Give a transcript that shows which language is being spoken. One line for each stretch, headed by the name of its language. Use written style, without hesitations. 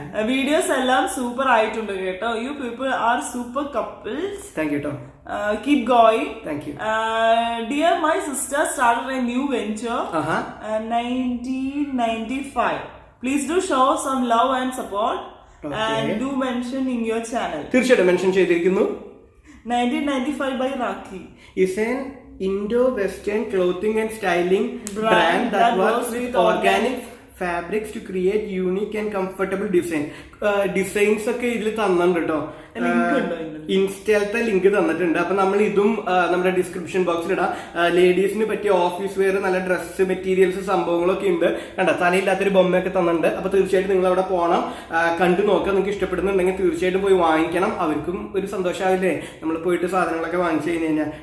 Malayalam: Videos എല്ലാം super ആയിട്ടുണ്ട് കേട്ടോ.
English: You people are super couples. Thank you ട്ടോ. Keep going. Thank you. Dear, my sister started a new venture. 1995. Please do show some love and support. And do mention in your channel.
Malayalam: തീർച്ചയായിട്ടും mention ചെയ്തിരിക്കുന്നു.
English: 1995 by Rakhi is an Indo-Western clothing and styling brand that works with organic fabrics to create unique and comfortable
Malayalam: designs ഒക്കെ ഇതിൽ തന്നിട്ടുണ്ട് കേട്ടോ. ഇൻസ്റ്റയിലത്തെ link തന്നിട്ടുണ്ട്. അപ്പൊ നമ്മൾ ഇതും നമ്മുടെ ഡിസ്ക്രിപ്ഷൻ ബോക്സിൽ ഇടാം. ലേഡീസിന് പറ്റിയ ഓഫീസ് വെയർ, നല്ല ഡ്രസ് മെറ്റീരിയൽസ് സംഭവങ്ങളൊക്കെ ഉണ്ട്. കണ്ട തലയില്ലാത്തൊരു ബൊമ്മയൊക്കെ തന്നിട്ടുണ്ട്. അപ്പൊ തീർച്ചയായിട്ടും നിങ്ങൾ അവിടെ പോകണം, കണ്ടു നോക്കുക. നിങ്ങൾക്ക് ഇഷ്ടപ്പെടുന്നുണ്ടെങ്കിൽ തീർച്ചയായിട്ടും പോയി വാങ്ങിക്കണം. അവർക്കും ഒരു സന്തോഷമാവില്ലേ നമ്മൾ പോയിട്ട് സാധനങ്ങളൊക്കെ വാങ്ങിച്ചു കഴിഞ്ഞ് കഴിഞ്ഞാൽ.